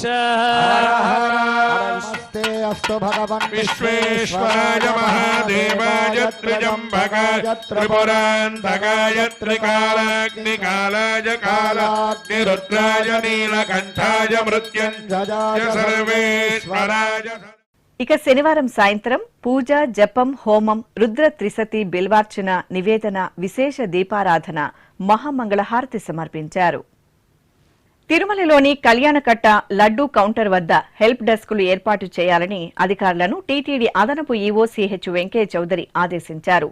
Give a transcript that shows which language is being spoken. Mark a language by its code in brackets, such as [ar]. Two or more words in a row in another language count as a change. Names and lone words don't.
[sa] हर हर नमस्ते अस्तु भगवन् विश्वेश्वराय महादेवाय त्रिजम्बकाय त्रिपुरान्तकाय त्रिकालाग्निकालाय कालाग्निरुद्राय नीलकण्ठाय मृत्युञ्जयाय सर्वेश्वराय। [te] ఇక శనివారం సాయంత్రం పూజ, జపం, హోమం, రుద్ర త్రిసతి, బిల్వార్చన, నివేదన, విశేష దీపారాధన, మహామంగళహారతి సమర్పించారు. తిరుమలలోని కళ్యాణకట్ట లడ్డూ కౌంటర్ వద్ద [en] help desks [te] ఏర్పాటు చేయాలని అధికారులను టీటీడీ అదనపు ఈవో సిహెచ్ వెంకయ్య చౌదరి ఆదేశించారు.